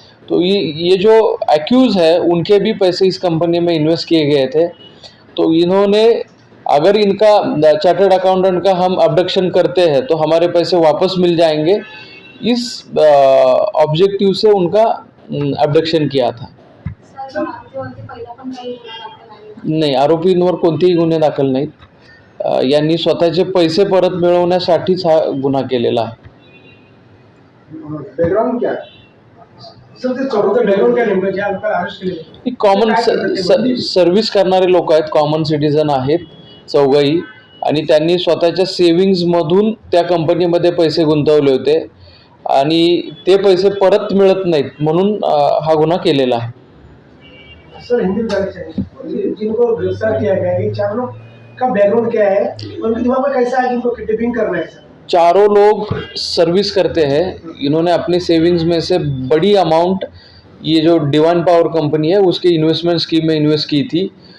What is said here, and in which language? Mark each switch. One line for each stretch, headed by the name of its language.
Hindi: तो ये जो एक्यूज़ है उनके भी पैसे इस कंपनी में इन्वेस्ट किए गए थे। तो इन्होंने, अगर इनका चार्टर्ड अकाउंटेंट का हम अब्डक्शन करते हैं तो हमारे पैसे वापस मिल जाएंगे, इस ऑब्जेक्टिव से उनका अब्डक्शन किया था।
Marathi: नाही, आरोपींवर कोणतेही गुन्हे दाखल नाहीत। यांनी स्वतःचे पैसे परत मिळवण्यासाठीच हा गुन्हा केलेला आहे।
Hindi: बैकग्राउंड क्या है सर?
Marathi: ते चौथं बैकग्राउंड क्या नेमकं, ज्या लोकांना अरेस्ट केले? कॉमन सर्व्हिस करणारे लोक आहेत, कॉमन सिटीजन आहेत चौघही, आणि त्यांनी स्वतःच्या सेव्हिंग्जमधून त्या कंपनीमध्ये पैसे गुंतवले होते आणि ते पैसे परत मिळत नाहीत म्हणून हा गुन्हा केलेला आहे।
Hindi: सर हिंदी में जानना चाहिए, जिनको गिरफ्तार किया गया है, 4 लोग का बैकग्राउंड क्या है, उनके दिमाग में कैसा है जिनको किडनैपिंग करना है? सर चारों लोग सर्विस करते हैं। इन्होंने अपने सेविंग्स में से बड़ी अमाउंट ये जो डिवाइन पावर कंपनी है उसके इन्वेस्टमेंट स्कीम में इन्वेस्ट की थी।